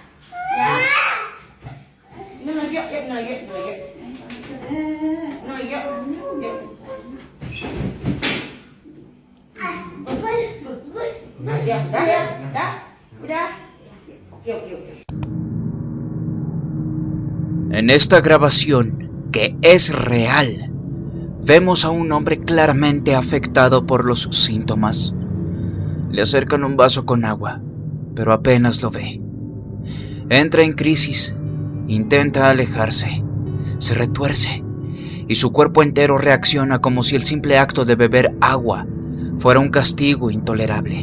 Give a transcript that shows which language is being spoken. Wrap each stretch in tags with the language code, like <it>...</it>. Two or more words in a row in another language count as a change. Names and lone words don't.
<id>Minum lagi yuk, minum lagi. Ya. Udah. Oke.</id> <es>En esta grabación, que es real, vemos a un hombre claramente afectado por los síntomas. Le acercan un vaso con agua, pero apenas lo ve. Entra en crisis, intenta alejarse, se retuerce y su cuerpo entero reacciona como si el simple acto de beber agua fuera un castigo intolerable.</es>